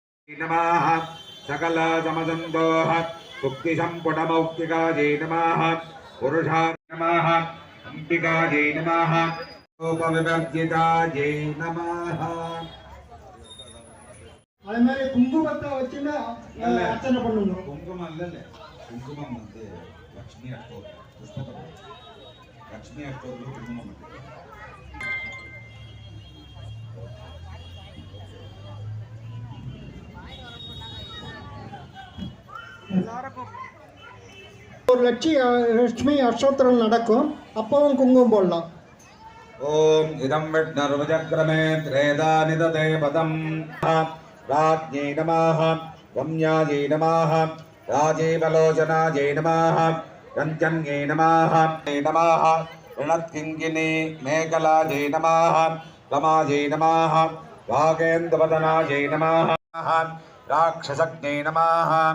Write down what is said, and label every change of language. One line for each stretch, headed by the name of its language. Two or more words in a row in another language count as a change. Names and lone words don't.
Sanskrit: नमः सकल समदन्तोः सुक्तिसम्पुटमौक्तिकायै नमः पुरुषाय नमः अंबिकायै नमः रूपविवर्जितायै नमः
Tamil: அதே மாதிரி குங்குமத்தை வச்சுன்னா அர்ச்சனை பண்ணணும். குங்குமம் இல்ல குங்குமம் வந்து லட்சுமி அஷ்டோத்திரம் புஷ்பத்தை லட்சுமி அஷ்டோத்திரம் குங்குமம் ஒரு லட்சுமி அஷ்டோத்திரம் நடக்கும், அப்பவும் குங்குமம் போடலாம்.
Sanskrit: ओम इदं विष्णुर्वचक्रमे त्रेधा निदते पदम् राज्ञै नमः रम्यायै नमः राजीवलोचनायै नमः रञ्जन्यै नमः नमः ऋणत्किङ्किनी मेखलायै नमः रमायै नमः वागेन्द्रवदनायै नमः राक्षसज्ञै नमः